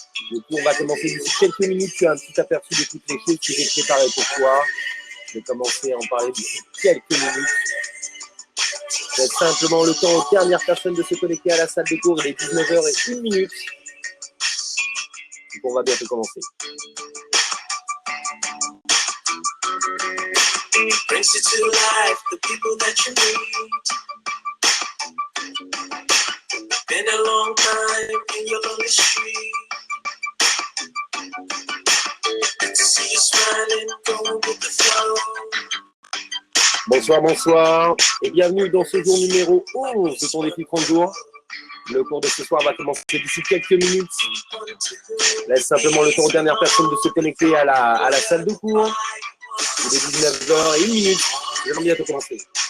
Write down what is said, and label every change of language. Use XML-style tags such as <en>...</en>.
<fr>Le cours va commencer d'ici quelques minutes. Tu as un petit aperçu de toutes les choses que j'ai préparées pour toi. Je vais commencer à en parler d'ici quelques minutes. Je laisse simplement le temps aux dernières personnes de se connecter à la salle de cours. Il est 19h01. Le cours va bientôt commencer.</fr> <en>Brings you to life, the people that you meet. Been a long time in your lonely street. Good to see you smiling, going with the flow.</en> <fr>Bonsoir, bonsoir, et bienvenue dans ce jour numéro 11 de ton défi 30 jours. Le cours de ce soir va commencer d'ici quelques minutes. Laisse simplement le temps aux dernières personnes de se connecter à la salle de cours. Il est 19h01. J'aimerais bientôt commencer.</fr>